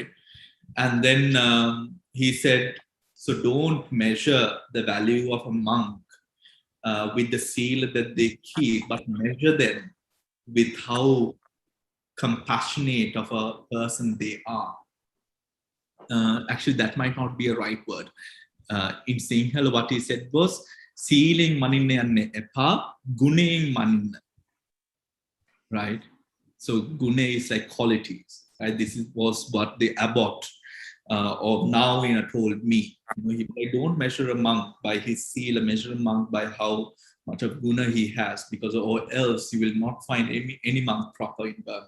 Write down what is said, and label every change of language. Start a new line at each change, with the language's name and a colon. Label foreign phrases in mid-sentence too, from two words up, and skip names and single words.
English: And then he said, so don't measure the value of a monk with the seal that they keep, but measure them with how compassionate of a person they are. Actually, that might not be a right word. In Sinhala, what he said was,
Sinhala: සීලිං මනින්නෙ යන්නෙ එපා, ගුණයෙන් මනින්න.
English: Right? So guna is like qualities. Right? This was what the abbot of Nawena told me. If I don't measure a monk by his seal, measure a monk by how much of guna he has, because or else you will not find any monk proper in Burma.